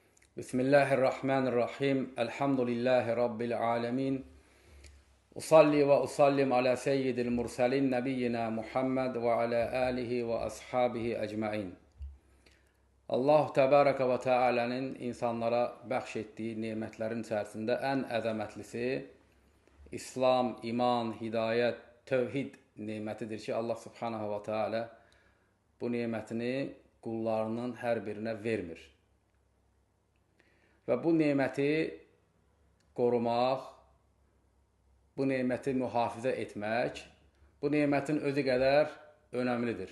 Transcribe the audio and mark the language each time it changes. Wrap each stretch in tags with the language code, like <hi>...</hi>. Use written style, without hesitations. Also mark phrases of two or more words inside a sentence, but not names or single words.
<ar>بسم الله الرحمن الرحيم. الحمد لله رب العالمين. أصلي وأسلم على سيد المرسلين نبينا محمد وعلى آله وأصحابه أجمعين. الله تبارك وتعالى'nın</ar> <az>insanlara bəxş etdiyi nemətlərin içərisində ən əzəmətlisi İslam, iman, hidayət, tövhid nemətidir ki,</az> <ar>الله سبحانه وتعالى</ar> <az>bu nemətini qullarının hər birinə vermir. Və bu neməti qorumaq, bu neməti mühafizə etmək, bu nemətin özü qədər önəmlidir.</az>